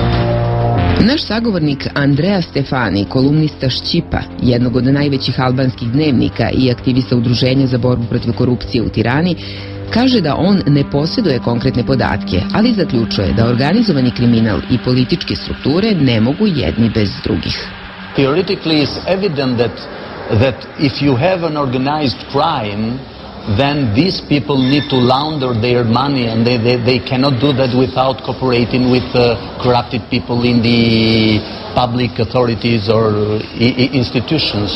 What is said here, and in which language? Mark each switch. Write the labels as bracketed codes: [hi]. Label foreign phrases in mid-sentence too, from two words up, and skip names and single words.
[bs] Naš sagovornik Andrea Stefani, kolumnista Šćipa, jednog od najvećih albanskih dnevnika i aktivista Udruženja za borbu protiv korupcije u Tirani, kaže da on ne posjeduje konkretne podatke, ali zaključuje da organizovani kriminal i političke strukture ne mogu jedni bez drugih. [en] Theoretically, it's evident that if you have an organized crime, then these people need to launder their money, and they cannot do that without cooperating with corrupted people in the public authorities or institutions.